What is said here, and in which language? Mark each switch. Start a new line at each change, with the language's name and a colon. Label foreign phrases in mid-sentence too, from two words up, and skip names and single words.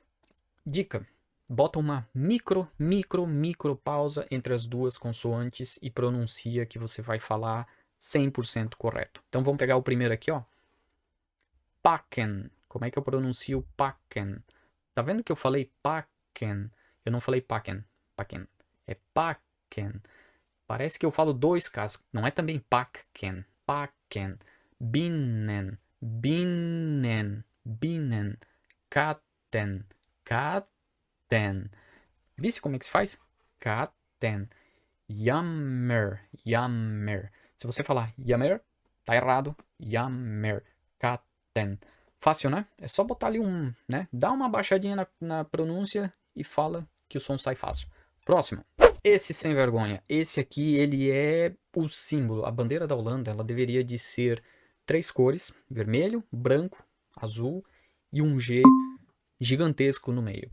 Portuguese: Dica: bota uma micro pausa entre as duas consoantes e pronuncia que você vai falar 100% correto. Então vamos pegar o primeiro aqui, ó. Pakken. Como é que eu pronuncio pakken? Tá vendo que eu falei pakken? Eu não falei
Dutch: pakken. Pakken.
Portuguese: É pakken. Parece que eu falo dois Ks. Não é também
Dutch: pakken. Pakken. Binnen. Binnen. Binnen. Katten.
Portuguese: Katten. Visse como é que se faz?
Dutch: Katten. Jammer.
Portuguese: Jammer. Se você falar jammer, tá errado.
Dutch: Jammer. Katten.
Portuguese: Fácil, né? É só botar ali né? Dá uma baixadinha na pronúncia e fala que o som sai fácil. Próximo. Esse sem vergonha. Esse aqui, ele é o símbolo. A bandeira da Holanda, ela deveria de ser 3 cores. Vermelho, branco, azul e um G gigantesco no meio.